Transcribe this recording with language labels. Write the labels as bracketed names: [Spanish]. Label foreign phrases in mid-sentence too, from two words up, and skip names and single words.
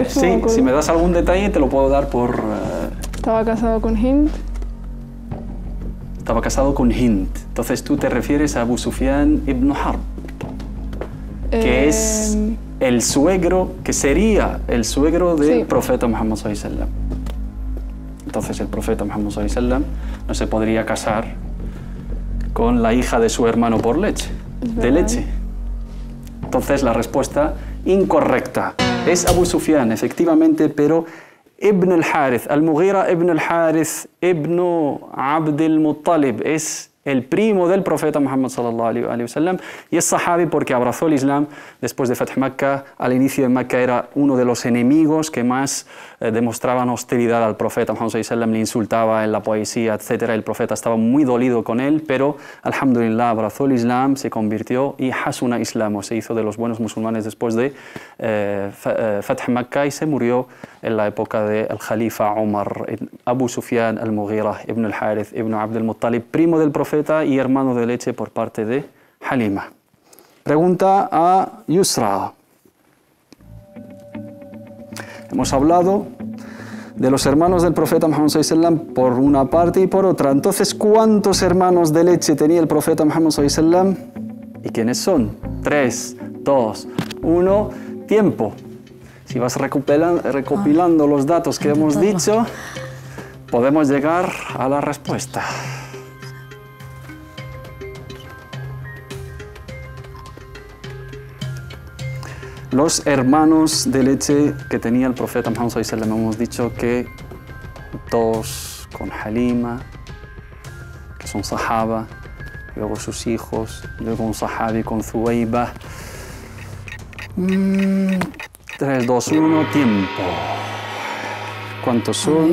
[Spanish] sí, si me das algún detalle te lo puedo dar por... Estaba casado con Hind. Estaba casado con Hind. Entonces tú te refieres a Abu Sufyan ibn Harb, que es el suegro, que sería el suegro del profeta Muhammad [Arabic] صلى الله عليه وسلم. [Spanish] Entonces el profeta Muhammad [Arabic] صلى الله عليه وسلم [Spanish] no se podría casar con la hija de su hermano por leche, de leche. Entonces la respuesta incorrecta es Abu Sufyan, efectivamente, pero Ibn al-Harith, al-Mughira ibn al-Harith ibn Abd al-Muttalib, es el primo del profeta Muhammad [Arabic] صلى الله عليه وسلم [Spanish] y es sahabi porque abrazó el Islam después de Fath Makkah. Al inicio de Makkah era uno de los enemigos que más demostraban hostilidad al profeta Muhammad [Arabic] صلى الله عليه وسلم, [Spanish] le insultaba en la poesía, etc. El profeta estaba muy dolido con él, pero alhamdulillah abrazó el Islam, se convirtió y [Arabic] حسن إسلامه, [Spanish] se hizo de los buenos musulmanes después de Fath Makkah y se murió en la época del Khalifa Umar. Abu Sufyan al-Mughira ibn al-Harith ibn Abd al-Muttalib, primo del profeta y hermano de leche por parte de Halima. Pregunta a Yusra. Hemos hablado de los hermanos del profeta Muhammad [Arabic] صلى الله عليه وسلم [Spanish] por una parte y por otra. Entonces, ¿cuántos hermanos de leche tenía el profeta Muhammad [Arabic] صلى الله عليه وسلم? [Spanish] ¿Y quiénes son? 3, 2, 1, tiempo. Si vas recopilando los datos que hemos dicho, podemos llegar a la respuesta. Los hermanos de leche que tenía el profeta Muhammad [Arabic] صلى الله عليه وسلم, [Spanish] hemos dicho que 2 con Halima, que son sahaba, luego sus hijos, luego un sahabi con Thuwayba. 3, 2, 1, tiempo. ¿Cuántos son?